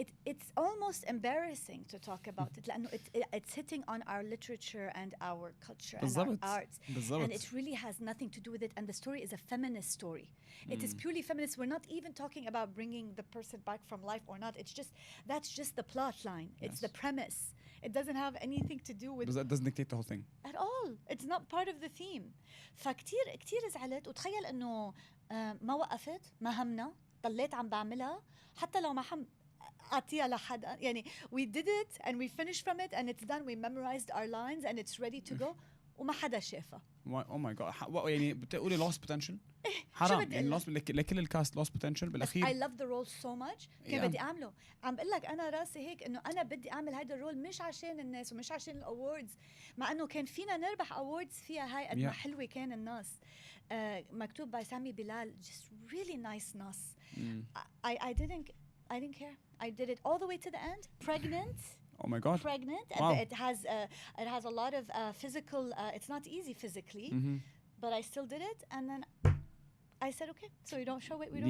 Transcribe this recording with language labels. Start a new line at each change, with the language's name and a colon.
English: It's almost embarrassing to talk about it
Arabic: لأنه
English: it's hitting on our literature and our culture and our arts and it really has nothing to do with it, and the story is a feminist story. It is purely feminist. We're not even talking about bringing the person back from life or not. That's just the plot line. It's the premise. It doesn't have anything to do with it doesn't dictate the whole thing at all. It's not part of the theme.
Arabic: فكتير زعلت وتخيل انه ما وقفت ما همنا ضليت عم بعملها حتى لو ما أعطيها لحدا يعني
English: we did it and we finished from it and it's done. We memorized our lines and it's ready to go
Arabic: وما حدا شافها.
English: Oh my god.
Arabic: يعني بتقولي
English: lost potential
Arabic: حرام يعني
English: lost
Arabic: لكل الكاست
English: lost potential
Arabic: بالأخير.
English: I love the role so much
Arabic: كان بدي أعمله. عم بقول لك أنا راسي هيك إنه أنا بدي أعمل هيدا الرول مش عشان الناس ومش عشان الأووردز مع إنه كان فينا نربح أووردز فيها هاي قد ما حلوة كان الناس. مكتوب
English: by Sami Bilal, just really nice
Arabic: نص.
English: I didn't care. I did it all the way to the end. Pregnant. Oh my God. Pregnant. Wow. It has a lot of physical. It's not easy physically, but I still did it. And then I said, okay, so you don't show it. We don't.